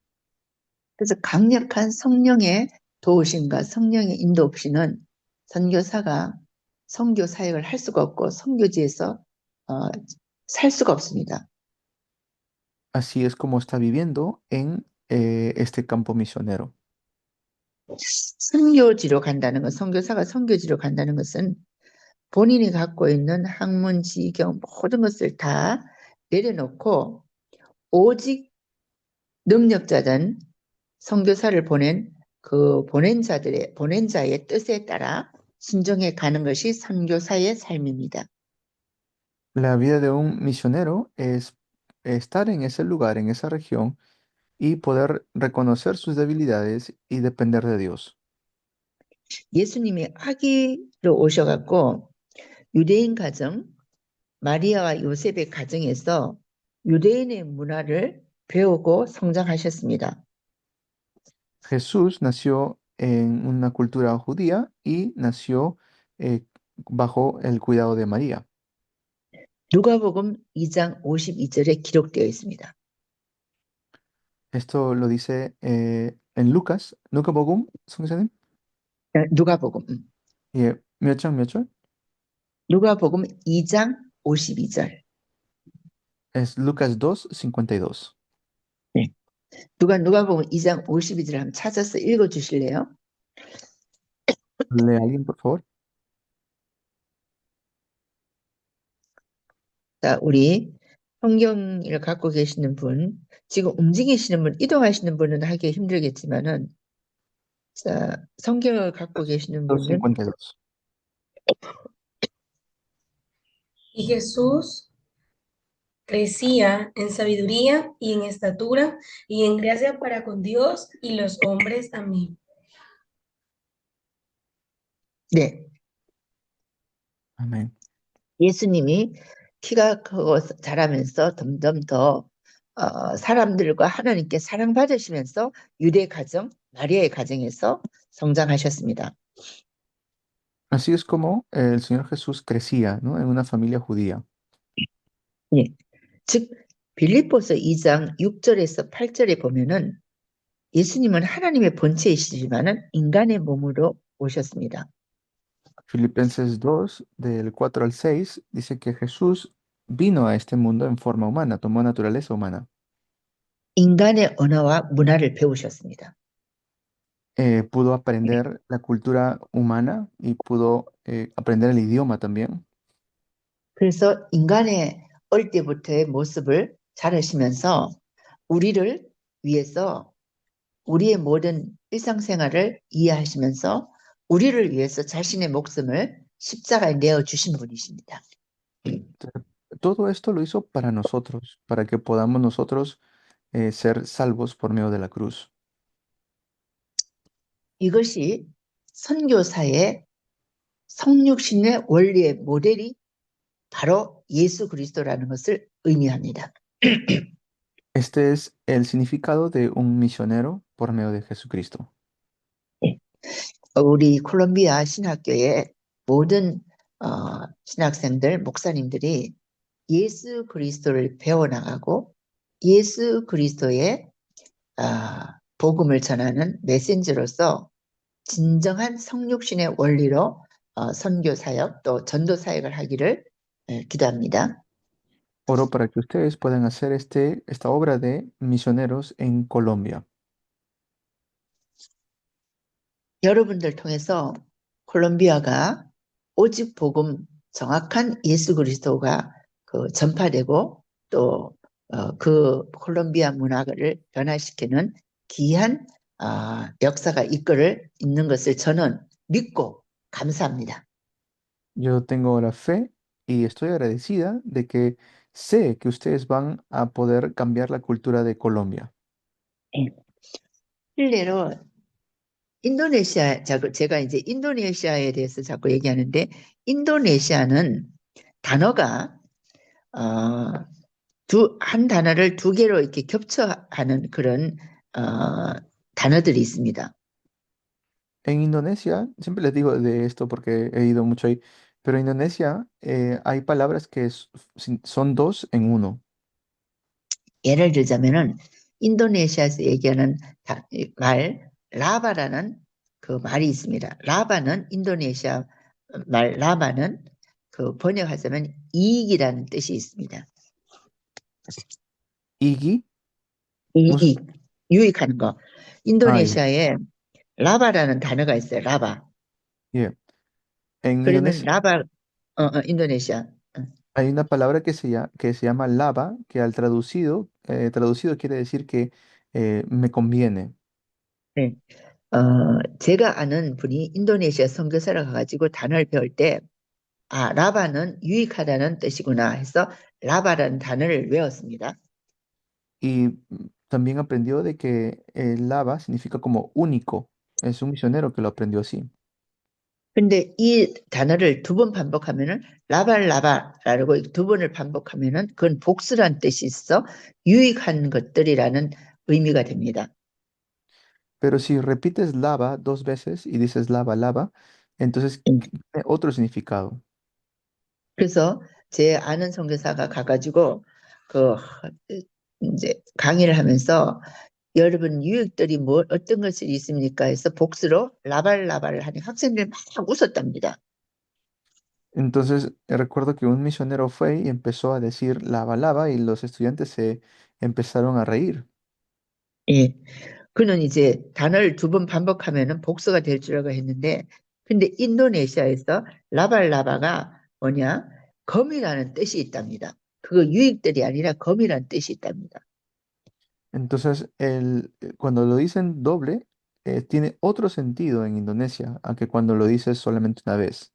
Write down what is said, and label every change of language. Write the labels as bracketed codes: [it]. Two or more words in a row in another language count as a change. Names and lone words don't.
[ko] 그래서 강력한 성령의 도우심과 성령의 인도 없이는 선교사가 선교 사역을 할 수가 없고 선교지에서 살 수가 없습니다. [es] Así es como está viviendo en este campo misionero. [ko] 선교지로 간다는 것, 선교사가 선교지로 간다는 것은 본인이 갖고 있는 학문, 지경 모든 것을 다 내려놓고 오직 능력자된 선교사를 보낸 그 보낸 자의 뜻에 따라 순종해 가는 것이 선교사의 삶입니다. [es] La vida de un misionero es estar en ese lugar, en esa región, y poder reconocer sus debilidades y depender de Dios. [ko] 예수님이 아기로 오셔갖고 유대인 가정, 마리아와 요셉의 가정에서 유대인의 문화를 배우고 성장하셨습니다. [es] Jesús nació en una cultura judía y nació bajo el cuidado de María. [ko] 누가복음 2장 52절에 기록되어 있습니다. [es] Esto lo dice En Lucas, [ko] 누가복음 성사님? 누가복음. 예, 몇 장, 몇 절? 누가복음 2장 52절. [es] Es Lucas 2:52. [ko] 네. 누가복음 2장 52절 한번 찾아서 읽어 주실래요? [es] ¿Lee alguien, por favor? [ko] 자, 우리 성경을 갖고 계시는 분, 지금 움직이시는 분, 이동하시는 분은 하기 힘들겠지만은, 자, 성경을 갖고 계시는 분은 2:52. [es] Y Jesús crecía en sabiduría y en estatura y en gracia para con Dios y los hombres. Amén. [ko] 네, [es] Amén. [ko] 예수님이 키가 크고 자라면서 점점 더 사람들과 하나님께 사랑받으시면서 유대 가정, 마리아의 가정에서 성장하셨습니다. [es] Así es como el Señor Jesús crecía, ¿no? En una familia judía. [ko] 예. 즉 빌립보서 2장 6절에서 8절에 보면은 예수님은 하나님의 본체이시지만은 인간의 몸으로 오셨습니다. [es] Filipenses 2, del 4 al 6, dice que Jesús vino a este mundo en forma humana, tomó naturaleza humana. [ko] 인간의 언어와 문화를 배우셨습니다. [es] Pudo aprender la cultura humana y pudo aprender el idioma también. [ko] 그래서 인간의 어릴 때부터의 모습을 자르시면서 우리를 위해서 우리의 모든 일상생활을 이해하시면서 우리를 위해서 자신의 목숨을 십자가에 내어주신 분이십니다. [es] Todo esto lo hizo para nosotros, para que podamos nosotros ser salvos por medio de la cruz. [ko] 이것이 선교사의 성육신의 원리의 모델이 바로 예수 그리스도라는 것을 의미합니다. [es] Este es el significado de un misionero por medio de Jesucristo. [ko] 우리 콜롬비아 신학교의 모든 신학생들, 목사님들이 예수 그리스도를 배워나가고 예수 그리스도의 복음을 전하는 메신저로서 진정한 성육신의 원리로 선교 사역 또 전도 사역을 하기를 기도합니다. [es] Oro para que ustedes puedan hacer esta obra de misioneros en Colombia. [ko] 여러분들 통해서 콜롬비아가 오직 복음 정확한 예수 그리스도가 전파되고 또 그 콜롬비아 문화를 변화시키는 귀한 역사가 있는 것을 저는 믿고 감사합니다. [es] Yo tengo la fe y estoy agradecida de que sé que ustedes van a poder cambiar la cultura de Colombia. [ko] 실례로 제가 이제 인도네시아에 대해서 자꾸 얘기하는데 인도네시아는 단어가 한 단어를 두 개로 이렇게 겹쳐하는 그런 단어들이 있습니다. [es] En Indonesia, siempre les digo de esto porque he ido mucho ahí, pero en Indonesia hay palabras que son dos en uno. [ko] 예를 들자면은 인도네시아에서 얘기하는 말 라바라는 그 말이 있습니다. 라바는 인도네시아 말 라바는 번역하자면 이익이라는 뜻이 있습니다. Igi, 이익, 유익하는 거. 인도네시아에 라바라는 단어가 있어요. 라바. [es] yeah. En [ko] 그러면 [es] Indonesia [ko] 라바 인도네시아. [es] hay una palabra que se llama lava, que al traducido quiere decir que me conviene. [ko] 네. 제가 아는 분이 인도네시아 선교사를 가가지고 단어를 배울 때 라바는 유익하다는 뜻이구나 해서 라바라는 단어를 외웠습니다. [es] Y también aprendió de que lava significa como único. Es un misionero que lo aprendió así. [ko] 근데 이 단어를 두 번 반복하면은 라바라고 두 번을 반복하면은 그건 복수란 뜻이 있어 유익한 것들이라는 의미가 됩니다. [es] Pero si repites lava dos veces y dices lava, lava, entonces tiene otro significado. [ko] 그래서 제 아는 선교사가 가가지고 이제 강의를 하면서 여러분 유익들이 어떤 것이 있습니까? 해서 복수로 라발라발을 하니 학생들이 막 웃었답니다. [es] Entonces recuerdo que un misionero fue y empezó a decir lava, lava y los estudiantes se empezaron a reír. [ko] 예. 그는 이제 단어를 2번 반복하면은 복수가 될 줄 알고 했는데, 근데 인도네시아에서 라발라바가 뭐냐? 검이라는 뜻이 있답니다. 그거 유익들이 아니라 검이라는 뜻이 있답니다. [es] Entonces, cuando lo dicen doble, tiene otro sentido en Indonesia, a que cuando lo dices solamente una vez.